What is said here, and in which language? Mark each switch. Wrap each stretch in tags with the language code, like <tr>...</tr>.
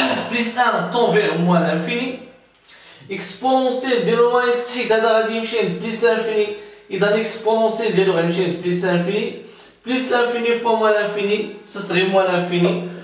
<fr>plus 1 tend vers moins l'infini. Exponentielle de moins x حيت هذا غادي يمشي عند plus l'infini.</fr> <ar>إذا exponentielle ديالو غيمشي عند plus l'infini.</ar> <fr>Plus l'infini fois moins l'infini, ça serait moins l'infini.</fr>